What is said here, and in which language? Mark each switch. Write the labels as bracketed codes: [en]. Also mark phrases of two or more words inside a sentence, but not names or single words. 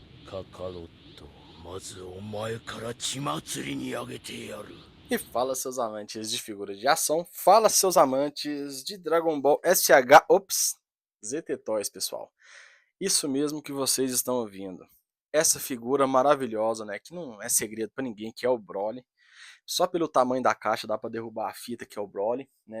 [ja] カカロット、まずお前から血祭りにあげてやる。 [pt] E fala seus amantes de figura de ação, fala seus amantes de Dragon Ball SH, ops, ZT Toys, pessoal. Isso mesmo que vocês estão ouvindo. Essa figura maravilhosa, né, que não é segredo pra ninguém, que é o Broly. Só pelo tamanho da caixa dá pra derrubar a fita, que é o Broly, né?